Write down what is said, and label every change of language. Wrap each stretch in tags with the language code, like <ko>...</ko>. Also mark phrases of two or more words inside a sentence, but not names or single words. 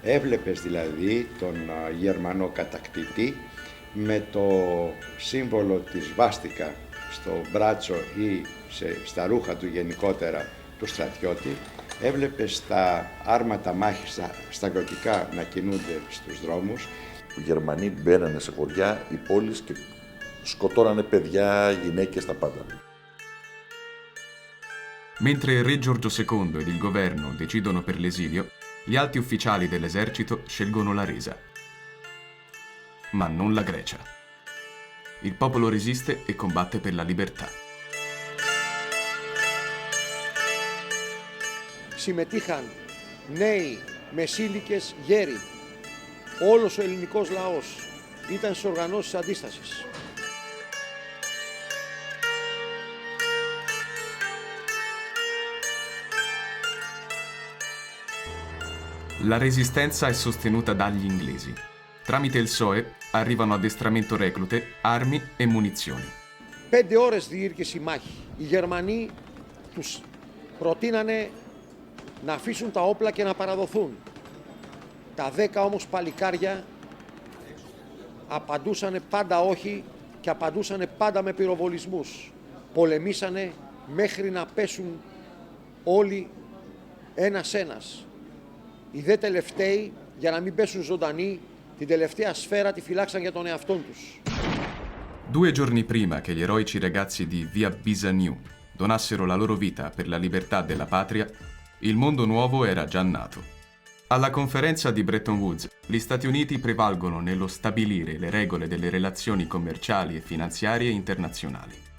<el>Έβλεπες δηλαδή τον Γερμανό κατακτητή με το σύμβολο της βάστικα στο μπράτσο ή στα ρούχα του γενικότερα του στρατιώτη. Έβλεπες τα άρματα μάχης στα γοτικά να κινούνται στους δρόμους. Οι Γερμανοί μπαίνανε σε χωριά, οι πόλεις και σκοτώνανε παιδιά, γυναίκες, τα πάντα.</el> <it>Mentre il re Giorgio II ed il governo decidono per l'esilio, gli alti ufficiali dell'esercito scelgono la resa. Ma non la Grecia. Il popolo resiste e combatte per la libertà.</it> <el>Συμμετείχαν νέοι, μεσήλικες, γέροι. Όλος ο ελληνικός λαός ήταν στις οργανώσεις αντίστασης.</el> <it>La resistenza è sostenuta dagli inglesi. Tramite il SOE arrivano addestramento reclute, armi e munizioni.</it> <el>5 ώρες διήρκησε η μάχη. Οι Γερμανοί τους προτείνανε να αφήσουν τα όπλα και να παραδοθούν. Τα 10 όμως παλικάρια απαντούσανε πάντα όχι και απαντούσανε πάντα με πυροβολισμούς. Πολεμήσανε μέχρι να πέσουν όλοι ένας-ένας. Οι δε τελευταίοι, για να μην πέσουν ζωντανοί, την τελευταία σφαίρα τη φυλάξαν για τον εαυτόν τους.</el> <it>2 giorni prima che gli eroici ragazzi di Via Bisaniu donassero la loro vita per la libertà della patria, il mondo nuovo era già nato. Alla conferenza di Bretton Woods, gli Stati Uniti prevalgono nello stabilire le regole delle relazioni commerciali e finanziarie internazionali.</it>